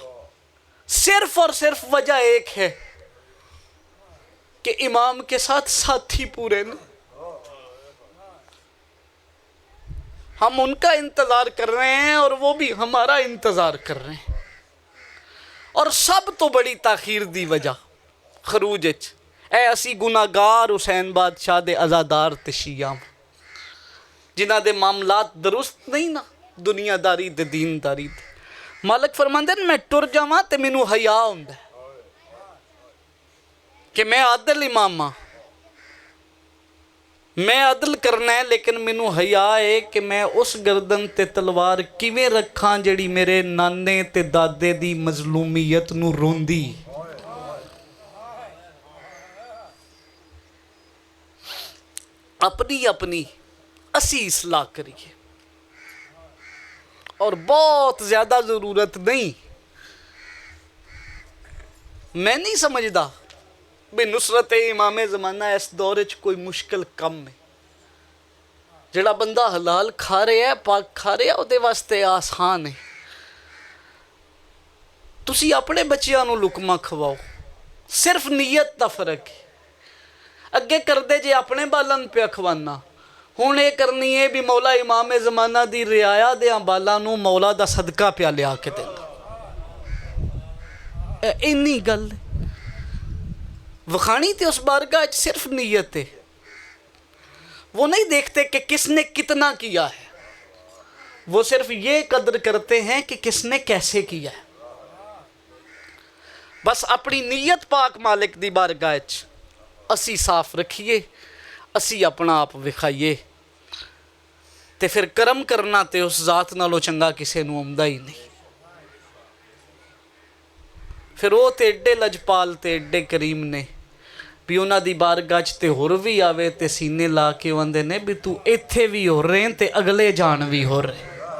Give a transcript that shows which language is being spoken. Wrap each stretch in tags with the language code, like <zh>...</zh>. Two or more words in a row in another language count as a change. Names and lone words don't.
<ur>صرف اور صرف وجہ ایک ہے کہ امام کے ساتھ ساتھی پورے نا۔ ہم ان کا انتظار کر رہے ہیں اور وہ بھی ہمارا انتظار کر رہے ہیں،</ur> <pa>اور سب تو بڑی تاخیر دی وجہ خروج اے اسی گناہگار حسین بادشاہ دے عزادار تے شیعہ جنہ دے معاملات درست نہیں نا، دنیا داری دے دین داری دے۔ مالک فرماندے میں ٹر جاواں تے مینوں حیا ہوندا ہے کہ میں عادل امام ہاں، میں عدل کرنا ہے، لیکن مینوں حیا ہے کہ میں اس گردن تے تلوار کیویں رکھاں جڑی میرے نانے تے دادے دی مظلومیت نو روندی۔ اپنی اپنی اسی اصلاح کریے، اور بہت زیادہ ضرورت نہیں۔ میں نہیں سمجھدا بھی نصرت امام زمانہ اس دور وچ کوئی مشکل کم ہے۔ جڑا بندہ حلال کھا رہا ہے، پاک کھا رہا ہے، وہ دے واسطے آسان ہے۔ ਤੁਸੀਂ ਆਪਣੇ ਬੱਚਿਆਂ ਨੂੰ ਲੁਕਮਾ ਖਵਾਓ, ਸਿਰਫ ਨੀਅਤ ਦਾ ਫਰਕ ਹੈ। ਅੱਗੇ ਕਰਦੇ ਜੇ ਆਪਣੇ ਬਾਲਾਂ ਨੂੰ ਪਿਆ ਖਵਾਨਾ, ਹੁਣ ਇਹ ਕਰਨੀ ਹੈ ਵੀ ਮੌਲਾ ਇਮਾਮ ਜ਼ਮਾਨਾ ਦੀ ਰਿਆਇਆ ਦਿਆਂ ਬਾਲਾਂ ਨੂੰ ਮੌਲਾ ਦਾ ਸਦਕਾ ਪਿਆ ਲਿਆ ਕੇ ਦੇਣਾ। ਇੰਨੀ ਗੱਲ ਵਖਾਨੀ</pa> <ur>تو اس بارگاہ صرف نیت ہے. وہ نہیں دیکھتے کہ کس نے کتنا کیا ہے، وہ صرف یہ قدر کرتے ہیں کہ کس نے کیسے کیا ہے.</ur> <pa>ਬਸ ਅਪਣੀ ਨੀਅਤ ਪਾਕ ਮਾਲਿਕ ਦੀ ਬਾਰਗਾਹ ਚ ਅਸੀ ਸਾਫ ਰੱਖੀਏ, ਅਸੀ ਅਪਣਾ ਆਪ ਵਿਖਾਈਏ, ਤੋ ਫਿਰ ਕਰਮ ਕਰਨਾ ਤੋ ਉਸ ਜ਼ਾਤ ਨਾਲੋਂ ਚੰਗਾ ਕਿਸੀ ਨੂੰ ਆਉਂਦਾ ਹੀ ਨਹੀਂ। ਫਿਰ ਵੋ ਤੋ ਏਡੇ ਲਜਪਾਲ ਤੇ ਏਡੇ ਕਰੀਮ ਨੇ ਭੀ ਉਨ੍ਹਾਂ ਦੀ ਬਾਰਗਾਹ ਚ ਤੇ ਹੋਰ ਭੀ ਆਵੇ ਤੇ ਸੀਨੇ ਲਾ ਕੇ ਆਂਦੇ ਨੇ ਭੀ ਤੂ ਇੱਥੇ ਭੀ ਹੋ ਰਹੇ ਤੇ ਅਗਲੇ ਜਾਨ ਭੀ ਹੋ ਰਹੇ।</pa>